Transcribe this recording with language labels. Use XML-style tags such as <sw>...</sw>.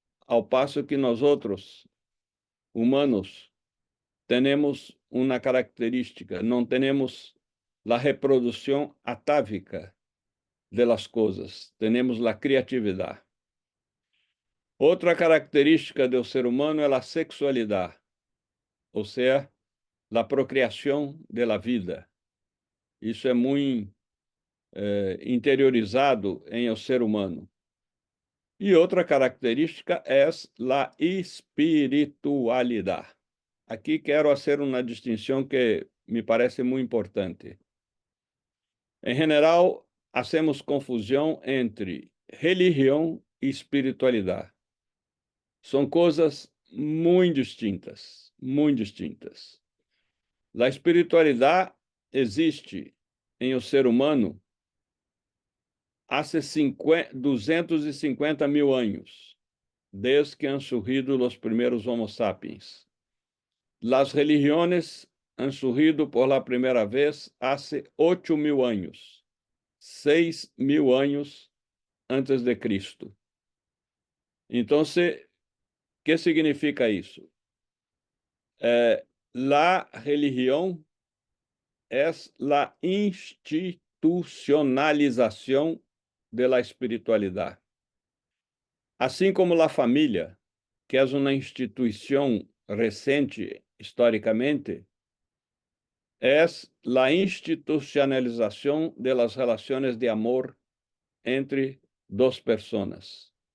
<pt>Ao passo que nós outros, humanos, temos uma característica, não temos a reprodução atávica das coisas, temos a criatividade. Outra característica do ser humano é a sexualidade, ou seja, a procriação da vida. Isso é muito interiorizado em o ser humano.</pt> <es>Y otra característica es la espiritualidad. Aquí quiero hacer una distinción que me parece muy importante. En general, hacemos confusión entre religión y espiritualidad. Son cosas muy distintas, muy distintas. La espiritualidad existe</es> <pt>em o ser humano há 250 mil anos,</pt> <es>desde que han surgido</es> <pt>os primeiros Homo sapiens.</pt> <es>Las religiones han surgido por la primera vez hace 8.000 anos, 6.000 anos antes de Cristo.</es> <pt>Então,</pt> <es>¿qué significa</es> <pt>isso?</pt> <es>La religião es la institucionalización de la espiritualidad. Assim como la família,</es> <pt>que é uma instituição recente historicamente,</pt> <es>es la institucionalización de las relaciones de amor entre dos personas.</es>